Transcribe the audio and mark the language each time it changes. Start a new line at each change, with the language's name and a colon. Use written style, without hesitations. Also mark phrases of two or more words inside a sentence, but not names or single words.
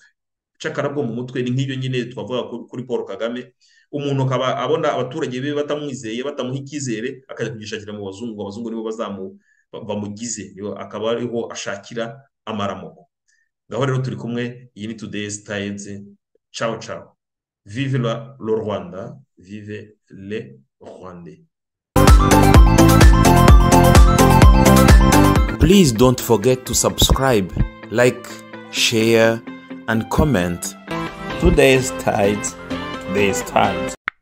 Kinyarwanda: Ubucakara bwo mu mutwe ni nk'ibyo nyine twavuga kuri Paul Kagame. Umuntu akaba abona abaturage be batamwizeye, batamuha icyizere, akajya kugishakira mu bazungu. Abazungu nibo bamugize, akaba ariho ashakira amaramoko. Ngaho rero turi kumwe. Iyi ni Today's Tides.
Italian: Ciao ciao.
French: Vive le Rwanda, vive les Rwandais.
English: Please don't forget to subscribe, like, share, and comment. Today's tides.